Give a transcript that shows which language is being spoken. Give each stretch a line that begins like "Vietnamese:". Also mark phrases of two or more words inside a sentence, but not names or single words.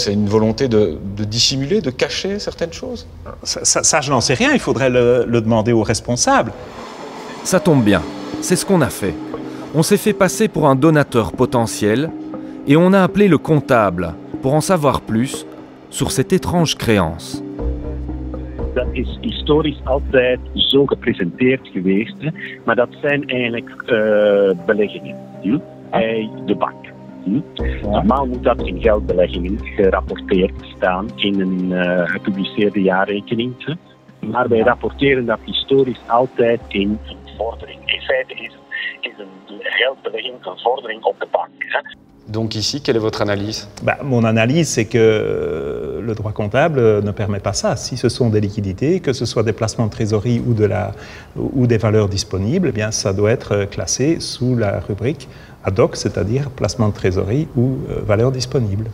French: C'est une volonté de dissimuler, de cacher certaines choses? Ça, je n'en sais rien, il faudrait le demander aux responsables. Ça tombe bien, c'est ce qu'on a fait. On s'est fait passer pour un donateur potentiel et on a appelé le comptable pour en savoir plus sur cette étrange créance.
Dutch: Dat is historisch altijd zo gepresenteerd geweest, maar dat zijn eigenlijk beleggingen bij de bank. Normaal moet dat in geldbeleggingen gerapporteerd staan in een gepubliceerde jaarrekening. Maar wij rapporteren dat historisch altijd in een vordering. In feite is een geldbelegging een vordering op de bank.
French: Donc ici, quelle est votre analyse? Mon analyse, c'est que le droit comptable ne permet pas ça. Si ce sont des liquidités, que ce soit des placements de trésorerie ou des valeurs disponibles, eh bien, ça doit être classé sous la rubrique
Latin: ad hoc,
French: c'est-à-dire placement de trésorerie ou valeurs disponibles.